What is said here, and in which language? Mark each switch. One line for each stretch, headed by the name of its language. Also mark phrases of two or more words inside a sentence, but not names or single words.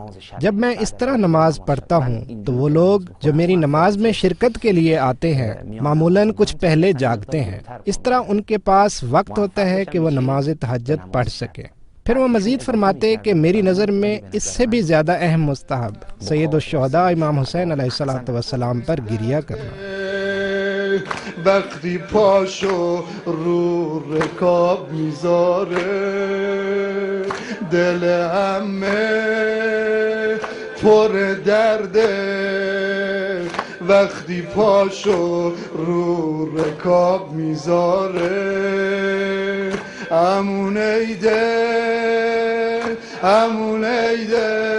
Urdu: جب میں اس طرح نماز پڑھتا ہوں تو وہ لوگ جو میری نماز میں شرکت کے لیے آتے ہیں معمولاً کچھ پہلے جاگتے ہیں، اس طرح ان کے پاس وقت ہوتا ہے کہ وہ نماز تہجد پڑھ سکیں۔ پھر وہ مزید فرماتے کہ میری نظر میں اس سے بھی زیادہ اہم مستحب سید الشہداء امام حسین
Arabic: علیہ السلام
Urdu: پر گریہ کرنا۔
Persian: وقتی پاشو رو رکاب میذاره دل همه پر درده وقتی پاشو رو رکاب میذاره امون ایده امون ایده